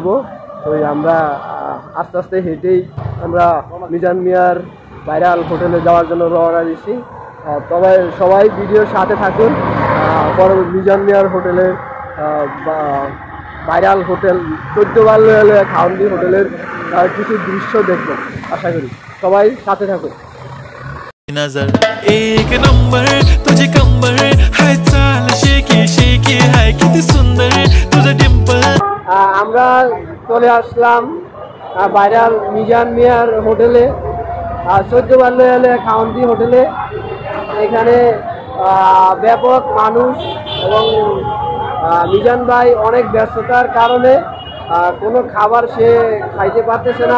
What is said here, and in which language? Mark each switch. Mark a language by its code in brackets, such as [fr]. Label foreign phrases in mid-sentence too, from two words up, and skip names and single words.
[bn] তো আমরা আস্তে আস্তে হেঁটেই আমরা মিজান মিয়ার ভাইরাল হোটেলে যাওয়ার জন্য রওনা দিচ্ছি। তবে সবাই ভিডিওর সাথে থাকুন। পরবর্তী মিজান মিয়ার হোটেলের ভাইরাল হোটেল 14 বাল্য খাওয়ান্দি হোটেলের কিছু দৃশ্য দেখবেন, আশা করি সবাই সাথে থাকুন। [mr] नजर एक नंबर तुझे कंबर हाय चाल शेकी शेकी हाय किती सुंदर तुझं डिंपल। [bn] আমরা চলে আসলাম ভাইরাল মিজান মিয়ার হোটেলে, 14 বাল্য খাওয়ান্দি হোটেলে। এখানে ব্যাপক মানুষ এবং মিজান ভাই অনেক ব্যস্ততার কারণে কোনো খাবার সে খাইতে পারতেছে না।